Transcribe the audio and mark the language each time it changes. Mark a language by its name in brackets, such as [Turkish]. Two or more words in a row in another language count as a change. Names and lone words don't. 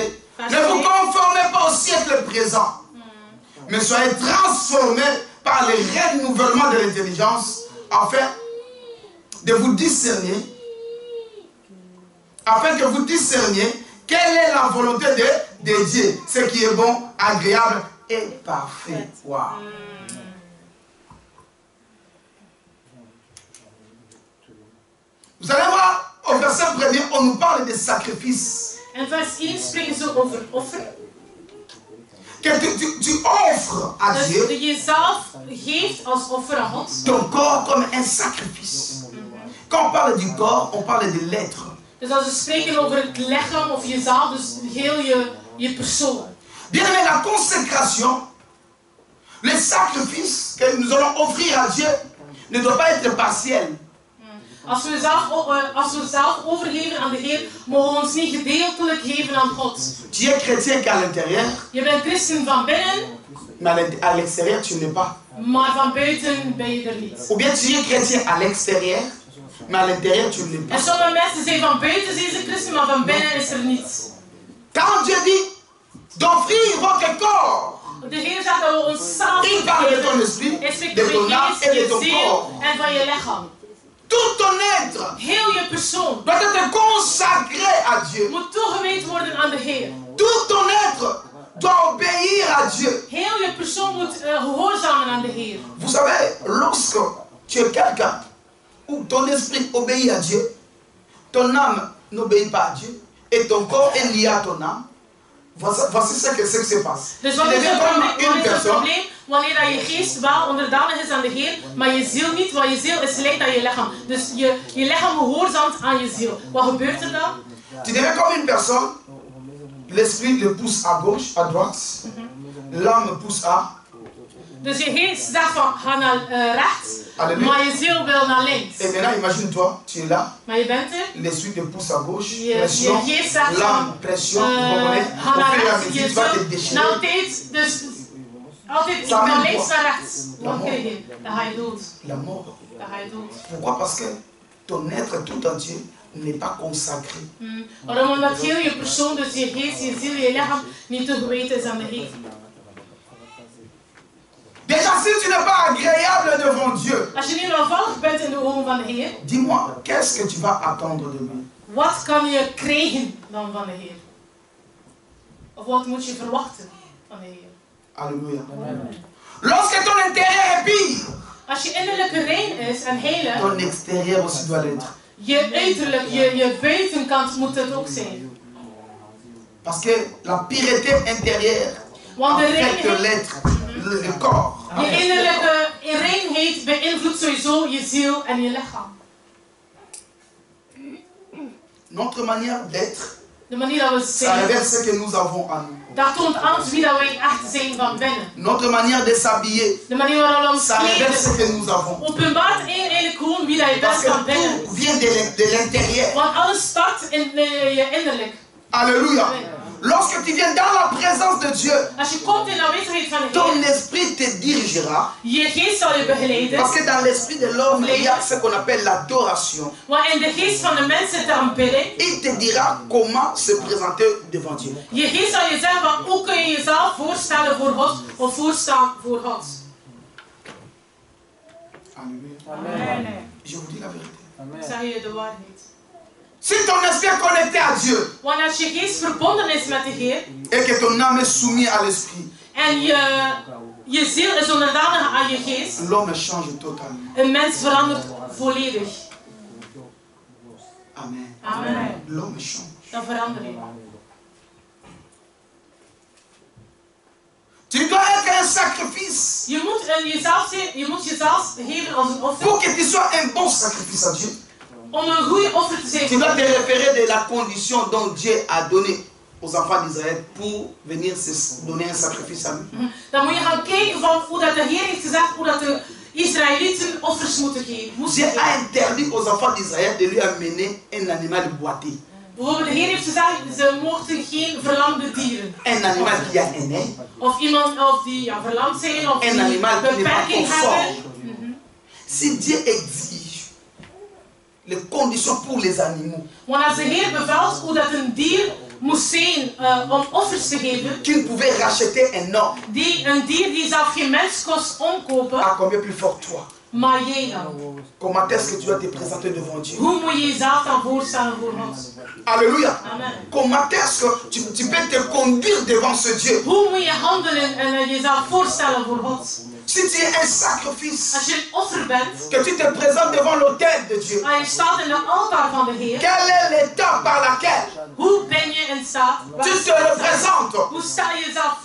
[French] Ne vous conformez pas au siècle présent, mais soyez transformés par le renouvellement de l'intelligence, afin de vous discerner, afin que vous discerniez quelle est la volonté de Dieu, ce qui est bon, agréable et parfait. Wow. Vous allez voir, au verset premier, on nous parle de sacrifices. [Dutch] En vers 1 spreken ze over offer. [French] Que tu offres à [Dutch] Dus [French] Dieu [Dutch] je jezelf geeft als offer aan God. [French] ton corps comme un sacrifice. Quand on parle du corps, on parle de l'être. [Dutch] Dus als we spreken over het lichaam of jezelf, dus heel je persoon. [French] Bien aimé, la consécration, le sacrifice que nous allons offrir à Dieu ne doit pas être partiel. [Dutch] Als we zelf overgeven aan de Heer, mogen we ons niet gedeeltelijk geven aan God. [French] Tu es chrétien qu'à l'intérieur, [Dutch] Je bent christen van binnen, [French] mais à l'extérieur, tu n'es pas. [Dutch] maar van buiten ben je er niet. [French] Ou bien tu es chrétien à l'extérieur, mais à l'intérieur, tu ne l'es [Dutch] En [French] pas. [Dutch] sommige mensen zijn van buiten zijn ze christen, maar van binnen is er niets. [French] Quand Dieu dit d'offrir votre corps, [Dutch] De Heer zegt dat we ons zelf [French] il parle de ton [Dutch] geven. [French] esprit, [Dutch] Hij spreekt [French] de [Dutch] over [French] ton [Dutch] je [French] âme [Dutch] geest, [French] et de [Dutch] je [French] ton [Dutch] ziel [French] corps. [Dutch] en van je lichaam. [French] Tout ton être [Dutch] Heel je persoon [French] doit être consacré à Dieu. [Dutch] moet toegewijd worden aan de Heer. [French] Tout ton être doit obéir à Dieu. [Dutch] Heel je persoon moet gehoorzamen aan de Heer. [French] Vous savez, lorsque tu es quelqu'un où ton esprit obéit à Dieu, ton âme n'obéit pas à Dieu, et ton corps est lié à ton âme, voici ce que se passe. [Dutch] Dus [French] Tu [Dutch] wat is [French] deviens [Dutch] het [French] comme [Dutch] probleem? Wat [French] une [Dutch] is het [French] personne [Dutch] probleem? Wanneer dat je geest wel onderdanig is aan de Heer, maar je ziel niet, want je ziel is gelijk aan je lichaam. Dus je lichaam gehoorzaamt aan je ziel. Wat gebeurt er dan? [French] Tu deviens comme une personne, l'esprit le pousse à gauche, à droite, l'âme pousse à... [Dutch] Dus je geest zegt van ga naar rechts, [French] Alléluia. [Dutch] maar je ziel wil naar links. [French] Et maintenant, imagine-toi, tu es là, [Dutch] Maar je bent er. [French] l'esprit te pousse à gauche, [Dutch] Je [French] pression, [Dutch] geest zegt [French] l'âme, [Dutch] van [French] pression, vous comprenez? [Dutch] ga [French] Au [Dutch] naar [French] fur et à [Dutch] rechts. [French] mesure, [Dutch] Je [French] tu vas te [Dutch] ziel, [French] déchirer. [Dutch] en altijd, dus altijd [French] Ça [Dutch] van [French] amène [Dutch] links [French] quoi? [Dutch] naar rechts. Wat krijg je? Dan ga je dood. [French] La mort. [Dutch] Dan ga je dood. [French] Pourquoi? Parce que ton être tout entier n'est pas consacré. [Dutch] Waarom? Omdat heel je persoon, dus je geest, je ziel, je lichaam niet toegewijd is aan de Heer. [French] Déjà, si tu n'es pas agréable devant Dieu, [Dutch] Als je niet welvallig bent in de ogen van de Heer, [French] dis-moi, qu'est-ce que tu vas attendre de lui? [Dutch] wat kan je krijgen dan van de Heer? Of wat moet je verwachten van de Heer? [French] Alléluia. Lorsque ton intérieur est pire, [Dutch] Als je innerlijke rein is en heilig, [French] ton extérieur aussi doit l'être. [Dutch] je uiterlijk, je buitenkant moet het ook zijn. [French] Parce que la pureté intérieure [Dutch] Want de [French] affecte [Dutch] reinheid, [French] l'être, le corps. [Dutch] je innerlijke reinheid beïnvloedt sowieso je ziel en je lichaam. [French] Notre manière d'être, [Dutch] De manier dat we [French] ça [Dutch] zijn, [French] révèle ce que nous avons en nous. [Dutch] dat toont aan wie dat wij echt zijn van binnen. [French] Notre manière de s'habiller, [Dutch] De manier waarop we ons [French] ça révèle ce [Dutch] kleden, [French] que nous avons. [Dutch] openbaart eigenlijk gewoon wie dat je bent [French] Parce que [Dutch] van binnen. [French] tout vient de l'intérieur. [Dutch] Want alles start in je innerlijk. [French] Alléluia. Lorsque tu viens dans la présence de Dieu, [Dutch] Als je komt in de aanwezigheid van de [French] ton [Dutch] Heer, [French] esprit te dirigera. [Dutch] je geest zal je begeleiden. [French] Parce que dans l'esprit de l'homme, il y a ce qu'on appelle l'adoration. [Dutch] Want in de geest van de mens zit de aanbidding. [French] Il te dira comment se présenter devant Dieu. [Dutch] Je geest zal je zeggen van hoe kun je jezelf voorstellen voor God of voorstaan voor God. [French] Alléluia. Amen. Je vous dis la vérité. [Dutch] Ik zeg je de waarheid. [French] Si ton esprit est connecté à Dieu [Dutch] Want als je geest verbonden is met de Heer [French] et que ton âme est soumise à l'esprit, [Dutch] en je ziel is onderdanig aan je geest, [French] l'homme change totalement. [Dutch] een mens verandert volledig. [French] Amen. [Dutch] Amen. [French] L'homme change. [Dutch] Dan verander je. [French] Tu dois être un sacrifice. [Dutch] Je moet jezelf geven als een offer. [French] Pour que tu sois un bon sacrifice à Dieu, [Dutch] Om een goede offer te zijn. [French] tu dois te référer de la condition dont Dieu a donné aux enfants d'Israël pour venir se donner un sacrifice à lui. [Dutch] Dan moet je gaan kijken van hoe dat de Heer heeft gezegd, hoe dat de Israëlieten offers moeten geven. [French] Dieu a interdit aux enfants d'Israël de lui amener un animal boité. [Dutch] Bijvoorbeeld de Heer heeft gezegd, ze mochten geen verlamde dieren. [French] Un animal qui a un nez. [Dutch] Of iemand of die verlamd zijn, of [French] Un [Dutch] die [French] animal qui n'est pas [Dutch] beperking [French] conforme. [Dutch] hebben. [French] Si Dieu exige les conditions pour les animaux, [Dutch] Want als de Heer bevelt hoe dat een dier moest zijn om offers te geven, [French] qui ne pouvait racheter un homme, [Dutch] een dier die zelf geen mens kost omkopen, [French] à combien plus fort toi? [Dutch] maar jij dan. [French] Comment est-ce que tu dois te présenter devant Dieu? [Dutch] Hoe moet je jezelf dan voorstellen voor God? [French] Alléluia. Amen. Comment est-ce que tu peux te conduire devant ce Dieu? [Dutch] Hoe moet je handelen en jezelf voorstellen voor God? [French] Si tu es un sacrifice, [Dutch] Als je een offer bent, [French] que tu te présentes devant l'autel de Dieu, [Dutch] en je staat in de altaar van de Heer, [French] quelle est l'étape par laquelle [Dutch] hoe ben je in staat? [French] tu te représentes? [Dutch] Hoe sta je jezelf voor?